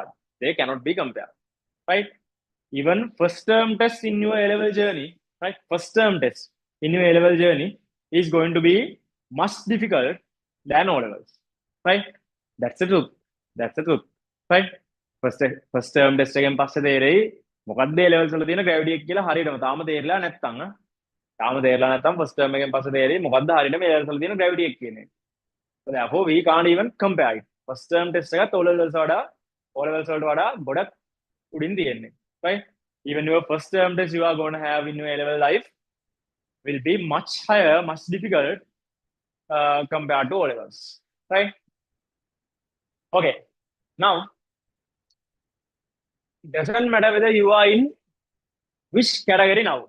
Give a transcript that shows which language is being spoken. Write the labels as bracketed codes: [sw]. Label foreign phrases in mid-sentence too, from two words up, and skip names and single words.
[en] They cannot be compared, right? Even first term test in your A level journey, right? First term test in your A level journey is going to be much difficult than O levels, right? That's the truth. That's the truth, right? First term test [si] එකෙන් පස්සේ තේරෙයි මොකක්ද [en] A levels [si] වල තියෙන gravity එක කියලා හරියටම තාම තේරිලා නැත්තම් තාම තේරලා නැත්තම් [en] first term [si] එකෙන් පස්සේ තේරෙයි මොකක්ද හරියටම [en] A levels [si] වල තියෙන gravity එක කියන එක. [en] So therefore we can't even compare it. First term test [si] එකත් [en] O levels [si] වලට වඩා ගොඩක් උඩින් තියෙන්නේ, [en] right? Even your first term test you are going to have in your A-level life will be much higher, much difficult compared to O-levels, right? Okay, now it doesn't matter whether you are in which category now.